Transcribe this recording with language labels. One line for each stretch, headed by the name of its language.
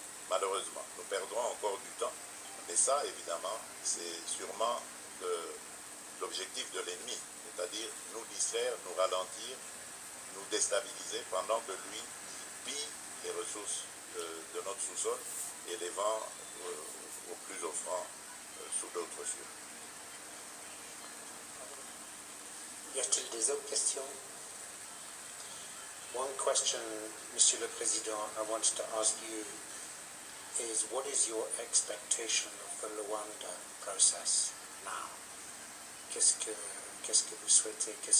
French: Malheureusement, nous perdrons encore du temps, mais ça, évidemment, c'est sûrement l'objectif de l'ennemi, c'est-à-dire nous distraire, nous ralentir, nous déstabiliser pendant que lui pille les ressources de notre sous-sol et les vend au plus offrant sous d'autres cieux. Y a-t-il des autres questions?
English: One question,
French: Monsieur le Président,
English: I wanted to ask you is what is your expectation of the Luanda process now?
French: Qu'est-ce que vous souhaitez?